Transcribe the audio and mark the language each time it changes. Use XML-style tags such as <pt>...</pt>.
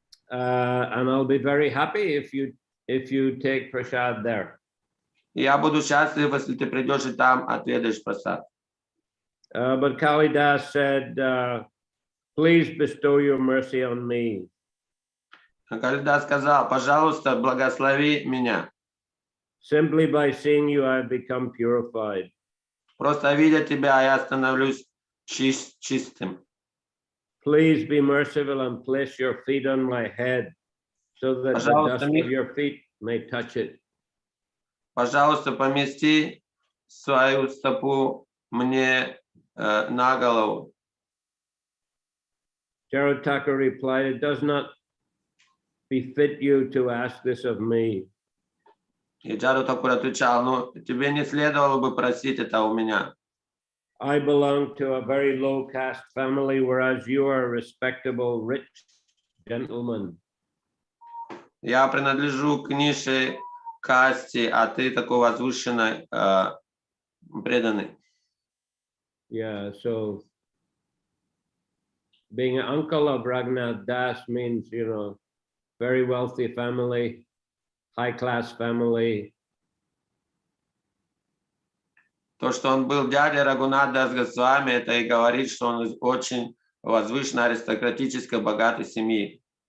<en>And I'll be very happy if you take prasad there.</en> <ru>Я буду счастлив, если ты придешь и там отведаешь просад.</ru> <en>But Kalidas said, please bestow your mercy on me.</en> <ru>Калидас сказал, пожалуйста, благослови меня.</ru> <en>Simply by seeing you, I've become purified.</en> <ru>Просто видя тебя, я становлюсь чистым.</ru> <en>Please be merciful and place your feet on my head so that the dust of your feet may touch it.</en> <ru>Пожалуйста, помести свою стопу мне на голову.</ru> <en>Jaru Thakur replied, it does not befit you to ask this of me.</en> <ru>И Джару Тхакур отвечал, ну, тебе не следовало бы просить это у меня.</ru> <en>I belong to a very low caste family, whereas you are a respectable, rich gentleman.</en> <ru>Я принадлежу к низшей касте, а ты такой возвышенный, преданный.</ru> <en>Yeah, so being an uncle of Raghunath Das means, very wealthy family, high class family.</en> <ru>То, что он был дядей Рагунат Дас Госвами, это и говорит, что он из очень возвышенной аристократической богатой семьи.</ru>